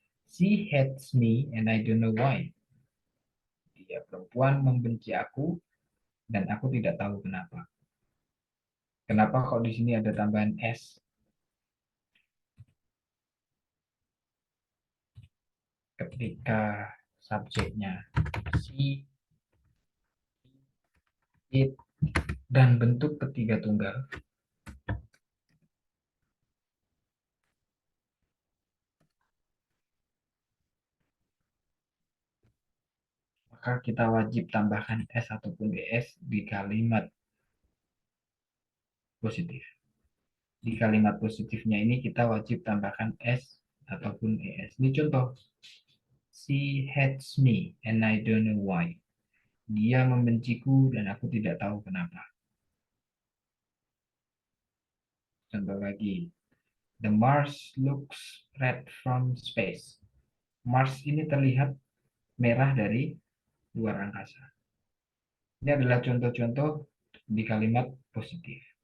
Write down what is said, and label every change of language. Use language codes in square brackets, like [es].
[en] She hates me and I don't know why. [id] Dia perempuan membenci aku dan aku tidak tahu kenapa. Kenapa kok di sini ada tambahan s? Ketika subjeknya she, it, dan bentuk ketiga tunggal, maka kita wajib tambahkan s ataupun es di kalimat positif. Di kalimat positifnya ini kita wajib tambahkan s ataupun es. Ini contoh. [en] She hates me and I don't know why. [id] Dia membenciku dan aku tidak tahu kenapa. Contoh lagi. [en] The Mars looks red from space. [id] Mars ini terlihat merah dari luar angkasa. Ini adalah contoh-contoh di kalimat positif.